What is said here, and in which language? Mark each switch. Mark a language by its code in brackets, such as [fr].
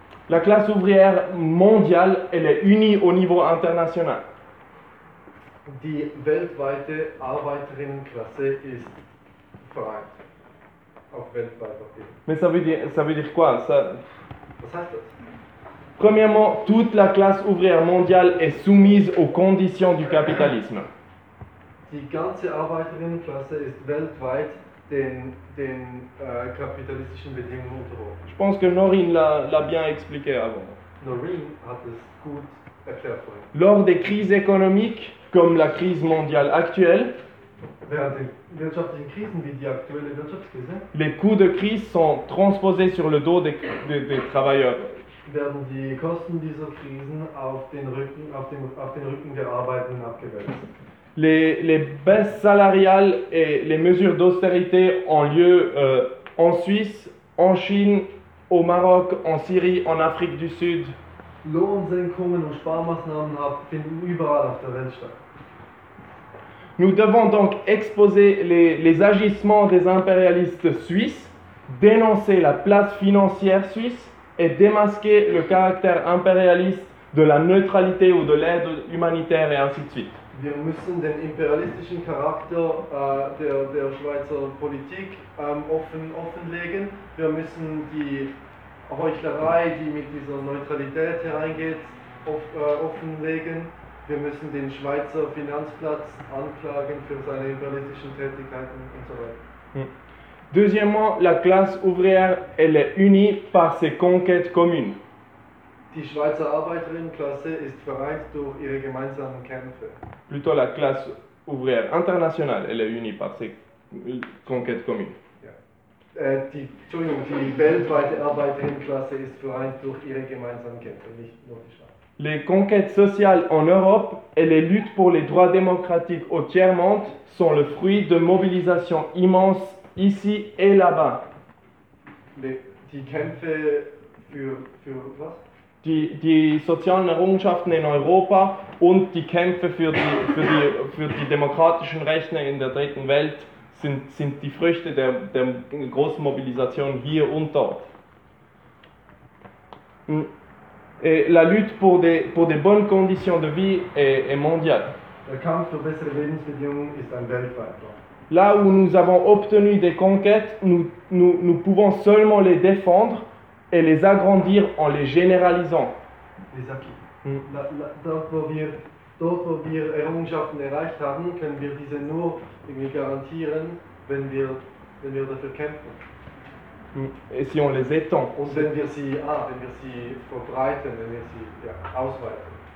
[fr] La classe ouvrière mondiale, elle est unie au niveau international. [de] Die weltweite Arbeiterinnenklasse ist vereint auf weltweiter Ebene. [fr] Mais ça veut dire quoi ça? [de] Was heißt das? [fr] Premièrement, toute la classe ouvrière mondiale est soumise aux conditions du capitalisme. [de] die ganze Arbeiterinnenklasse ist weltweit den kapitalistischen Bedingungen unterworfen. Ich [fr] pense que Norin l'a bien expliqué avant. [de] Norin hat es gut erklärt vorhin. [fr] Lors des crises économiques, comme la crise mondiale actuelle, [de] während den wirtschaftlichen Krisen wie die aktuelle Wirtschaftskrise, [fr] les coûts de crise sont transposés sur le dos des travailleurs. [de] Werden die Kosten dieser Krisen auf den Rücken der Arbeitenden abgewälzt. [fr] Les baisses salariales et les mesures d'austérité ont lieu en Suisse, en Chine, au Maroc, en Syrie, en Afrique du Sud. [de] Lohnsenkungen und Sparmaßnahmen finden überall auf der Welt statt. [fr] Nous devons donc exposer les agissements des impérialistes suisses, dénoncer la place financière suisse et démasquer le caractère impérialiste de la neutralité ou de l'aide humanitaire et ainsi de suite. [de] Wir müssen den imperialistischen Charakter der Schweizer Politik offenlegen. Wir müssen die Heuchlerei, die mit dieser Neutralität hereingeht, offenlegen. Wir müssen den Schweizer Finanzplatz anklagen für seine imperialistischen Tätigkeiten und so weiter. [fr] Deuxièmement, la classe ouvrière, elle est unie par ses conquêtes communes. [de] Die Schweizer Arbeiterinnenklasse ist vereint durch ihre gemeinsamen Kämpfe. [fr] Plutôt la classe ouvrière internationale, elle est unie par ses conquêtes communes. [de] Die weltweite Arbeiterinnenklasse ist vereint durch ihre gemeinsamen Kämpfe, nicht nur die Schweiz. [fr] Les conquêtes sociales en Europe et les luttes pour les droits démocratiques au tiers-monde sont le fruit de mobilisations immenses ici et là-bas. [de] Die Kämpfe für was? Die sozialen Errungenschaften in Europa und die Kämpfe für die demokratischen Rechte in der Dritten Welt sind die Früchte der großen Mobilisation hier und dort. [fr] Et la lutte pour des bonnes conditions de vie est mondiale. [de] Der Kampf für bessere Lebensbedingungen ist ein weltweiter. [fr] Là où nous avons obtenu des conquêtes, nous pouvons seulement les défendre et les agrandir en les généralisant. Les acquis. [de] Dort, wo wir Errungenschaften erreicht haben, können wir diese nur irgendwie garantieren, wenn wir dafür kämpfen. [fr] Et si on les étend. [de] Und wenn wir sie, wenn wir sie verbreiten, wenn wir sie ausweiten.